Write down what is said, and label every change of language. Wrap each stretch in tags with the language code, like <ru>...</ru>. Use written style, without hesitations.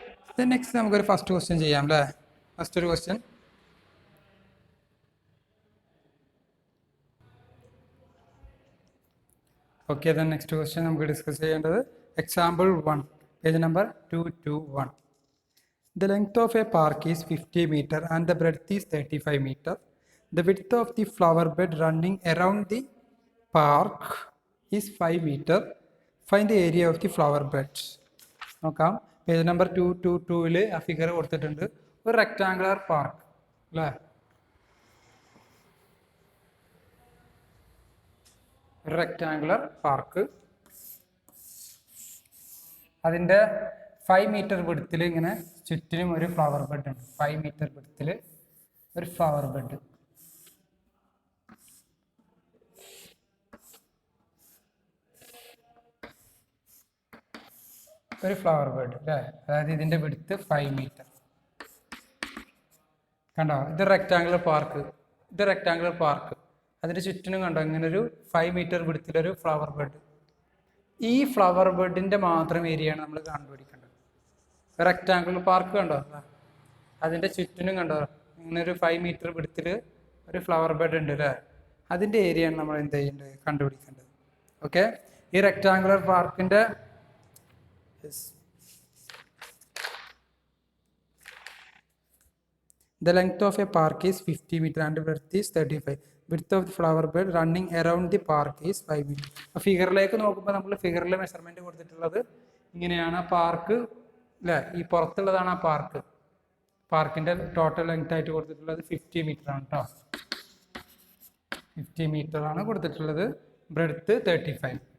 <ml>Okay, next നമുക്കൊരു first question ചെയ്യാം അല്ലേ. ഫസ്റ്റ് ഒരു ക്വസ്റ്റ്യൻ, ഓക്കെ. നെക്സ്റ്റ് ക്വസ്റ്റ്യൻ നമുക്ക് ഡിസ്കസ് ചെയ്യേണ്ടത് example 1 page number 221.</ml> <en>The length of a park is 50 meter and the breadth is 35 meter. The width of the flower bed running around the park is 5 meter. Find the area of the flower beds.</en> <ml>നോക്കാം, page number 222 ആ figure കൊടുത്തിട്ടുണ്ട്. ഒരു rectangular park അല്ലേ, ഒരു rectangular park. അതിൻ്റെ 5 metre വിഡ്ത്തിൽ ഇങ്ങനെ ചുറ്റിനും ഒരു ഫ്ലവർ ബെഡ് ഉണ്ട്. 5 മീറ്റർ വിഡ്ത്തിൽ ഒരു ഫ്ലവർ ബെഡ്. ഒരു ഫ്ലവർ ബെഡ് അല്ലേ, അതായത് ഇതിൻ്റെ വിഡ്ത്ത് 5 മീറ്റർ. കണ്ടോ, ഇത് റെക്ടാങ്കുലർ പാർക്ക്, ഇത് റെക്ടാങ്കുലർ പാർക്ക്. അതിൻ്റെ ചുറ്റിനും കണ്ടോ ഇങ്ങനെ ഒരു 5 മീറ്റർ വിഡ്ത്തിലൊരു ഫ്ലവർ ബെഡ്. ഈ ഫ്ലവർ ബെഡിൻ്റെ മാത്രം ഏരിയയാണ് നമ്മൾ കണ്ടുപിടിക്കേണ്ടത്. റെക്റ്റാങ്കിൾ പാർക്ക് കണ്ടോ, അതിൻ്റെ ചുറ്റിനും കണ്ടോ ഇങ്ങനെ ഒരു 5 മീറ്റർ വിഡ്ത്തിൽ ഒരു ഫ്ലവർ ബെഡ് ഉണ്ട് അല്ലേ, അതിൻ്റെ ഏരിയയാണ് നമ്മൾ എന്ത് ചെയ്യേണ്ടത്, കണ്ടുപിടിക്കേണ്ടത്. ഓക്കെ, ഈ റെക്റ്റാങ്കുലർ പാർക്കിൻ്റെ</ml> <en>the length of a park is 50 meter and width is 35. Width of the flower bed running around the park is 5 meter.</en> <ml>ഫിഗറിലേക്ക് നോക്കുമ്പോൾ നമ്മൾ ഫിഗറിൽ മെഷർമെന്റ് കൊടുത്തിട്ടുള്ളത് ഇങ്ങനെയാണ്. പാർക്ക് അല്ലേ, ഈ പുറത്തുള്ളതാണ് ആ പാർക്ക്. പാർക്കിന്റെ ടോട്ടൽ ലെങ്ത് ആയിട്ട് കൊടുത്തിട്ടുള്ളത് 50 മീറ്റർ ആണ് കേട്ടോ. 50 മീറ്റർ ആണ് കൊടുത്തിട്ടുള്ളത്. ബ്രെഡ്ത്ത് 35.</ml>